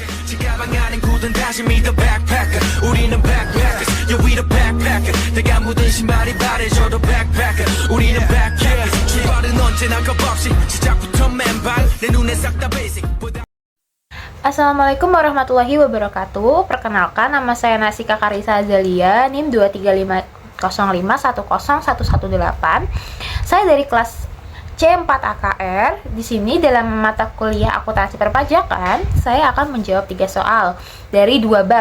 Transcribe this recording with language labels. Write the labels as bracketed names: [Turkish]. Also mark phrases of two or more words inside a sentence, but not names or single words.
[Korean] 가방 안엔 굳은 다짐이 [English] the backpacker [Korean] 우리는 [English] backpackers yeah we the backpacker [Korean] 내가 묻은 신발이 바래져도 backpacker 우리는 backpackers 출발은 언제나 겁없이 시작부터 맨발 내 눈에 싹 다 basic [Arabic] السلام عليكم ورحمة الله وبركاته. [Indonesian] Perkenalkan, nama saya Nasika Karisa Azalia, NIM 23505101118. Saya dari kelas C4 AKR. Di sini dalam mata kuliah akuntansi perpajakan, saya akan menjawab 3 soal dari 2 bab.